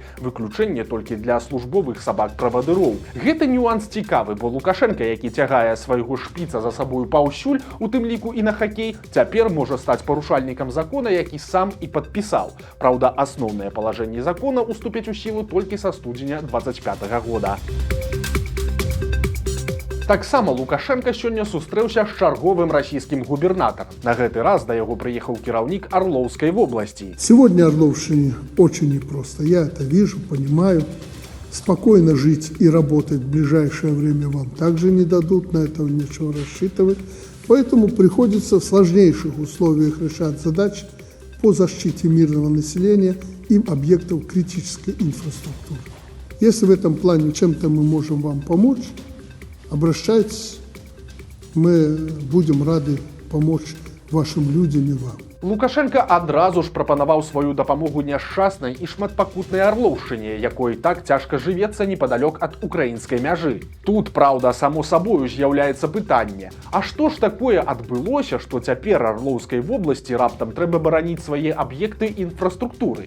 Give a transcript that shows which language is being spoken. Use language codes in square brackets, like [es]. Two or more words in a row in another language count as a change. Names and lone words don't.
[be] Выключэнне толькі для службовых сабак-правадыроў. Гэты нюанс цікавы, бо Лукашенко, які цягае свайго шпіца за сабою паўсюль, у тым ліку і на хакей, цяпер можа стаць парушальнікам закона, які сам і падпісаў. Праўда, асноўныя палажэнні закона уступяць у сілу толькі са студзеня 25-го года. Таксама Лукашенко сёння сустрэўся з чарговым расійскім губернатарам. На гэты раз да яго прыехаў кіраўнік [ru] Орловской области. Сегодня Орловщине очень непросто. Я это вижу, понимаю. Спокойно жить и работать в ближайшее время вам также не дадут, на это ничего рассчитывать. Поэтому приходится в сложнейших условиях решать задачи по защите мирного населения и объектов критической инфраструктуры. Если в этом плане чем-то мы можем вам помочь, обращайтесь, мы будем рады помочь вашим людям и вам. [be] Лукашенко адразу ж прапанаваў сваю дапамогу няшчаснай і шматпакутнай Орлоўшчыне, якой так цяжка жывецца непадалёк ад украінскай мяжы. Тут, праўда, само сабою з'яўляецца пытанне: а што ж такое адбылося, што цяпер Орлоўскай вобласці раптам трэба бараніць свае аб'екты інфраструктуры?